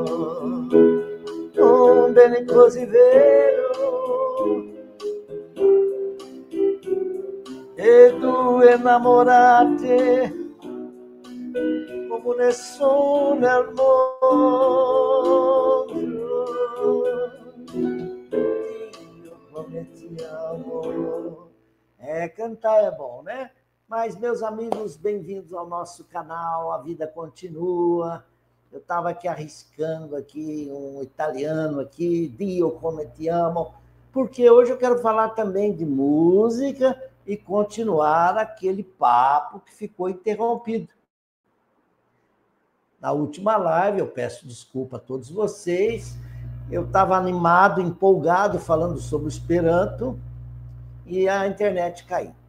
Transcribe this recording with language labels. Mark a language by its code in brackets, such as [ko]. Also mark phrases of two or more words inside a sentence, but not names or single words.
[it] non bene così vero, e due innamorate come nessuno al mondo. Dio, come ti amo. [pt] Cantar é bom, né? Mas, meus amigos, bem-vindos ao nosso canal, a vida continua. Eu estava aqui arriscando aqui um italiano aqui, [it] Dio come ti amo, [pt] porque hoje eu quero falar também de música e continuar aquele papo que ficou interrompido. Na última live, eu peço desculpa a todos vocês, eu estava animado, empolgado, falando sobre o Esperanto, e a internet caiu.